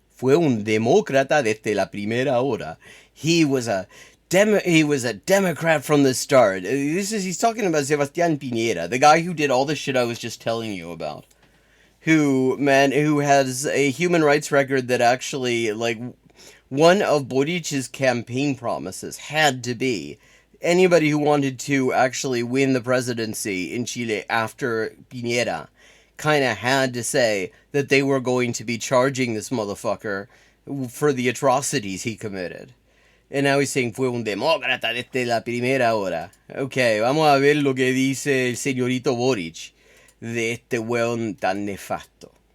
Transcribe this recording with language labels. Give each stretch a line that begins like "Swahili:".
Spanish: Fue un demócrata desde la primera hora.
English: He was a Democrat from the start. He's talking about Sebastián Piñera, the guy who did all the shit I was just telling you about. Who has a human rights record that actually, like, one of Boric's campaign promises had to be anybody who wanted to actually win the presidency in Chile after Piñera kind of had to say that they were going to be charging this motherfucker for the atrocities he committed. And now he's saying,
Spanish: fue un demócrata desde la primera hora. Ok, vamos a ver lo que dice el señorito Boric de este weón tan nefasto.